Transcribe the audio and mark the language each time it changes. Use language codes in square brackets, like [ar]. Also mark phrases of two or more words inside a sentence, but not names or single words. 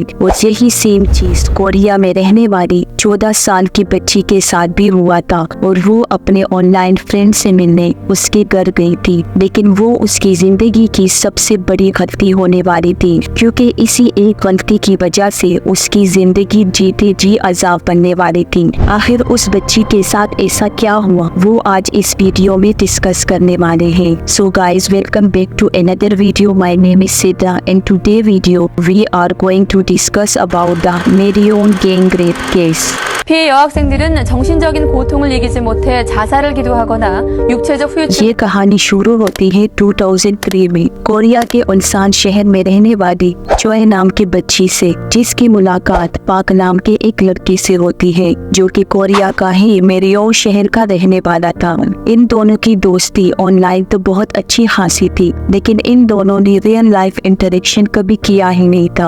[hi] और यही सेम चीज कोरिया में रहने वाली 14 साल की बच्ची के साथ भी हुआ था और वो अपने [en] online friend [hi] से मिलने उसके घर गई थी, लेकिन वो उसकी जिंदगी की सबसे बड़ी गलती होने वाली थी, क्योंकि इसी एक गलती की वजह से उसकी जिंदगी जीते जी अजाब बनने वाली थी। आखिर उस बच्ची के साथ ऐसा क्या हुआ, वो आज इस वीडियो में डिस्कस करने वाले हैं। [en] so guys, welcome back to another video. my name is Siddha and today video we are going to discuss about the Miryang gang rape case. [ko] 피해 여학생들은 정신적인 고통을 이기지 못해 자살을 기도하거나 육체적 후유증। [hi] ये कहानी शुरू होती है 2003 में कोरिया के उनसान शहर में रहने वाली चोए नाम की बच्ची से, जिसकी मुलाकात पाक नाम के एक लड़के से होती है जो कि कोरिया का ही मेरियोन शहर का रहने वाला था। इन दोनों की दोस्ती ऑनलाइन तो बहुत अच्छी खासी थी, लेकिन इन दोनों ने [en] real life interaction [hi] कभी किया ही नहीं था।